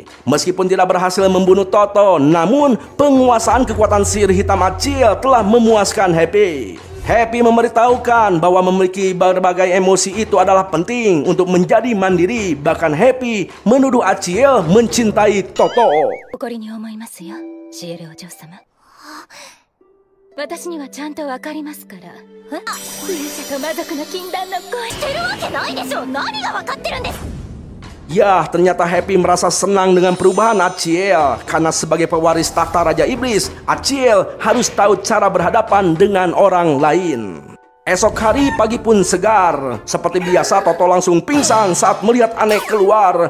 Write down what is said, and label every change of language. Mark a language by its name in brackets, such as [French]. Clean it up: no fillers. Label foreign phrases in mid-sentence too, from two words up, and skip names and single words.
[Indonesian] Meskipun tidak berhasil membunuh Toto, namun penguasaan kekuatan sihir hitam Acil telah memuaskan Happy. Happy memberitahukan bahwa memiliki berbagai emosi itu adalah penting untuk menjadi mandiri. Bahkan Happy menuduh Acil mencintai Toto. [Japanese] 私にはちゃんとわかりますから。勇者と魔族の禁断の恋してるわけないでしょ。何がわかってるんです。 [Indonesian] Ya, ternyata Happy merasa senang dengan perubahan Acil. Karena sebagai pewaris tahta Raja Iblis, Acil harus tahu cara berhadapan dengan orang lain. Esok hari pagi pun segar. Seperti biasa Toto langsung pingsan saat melihat Aneh keluar.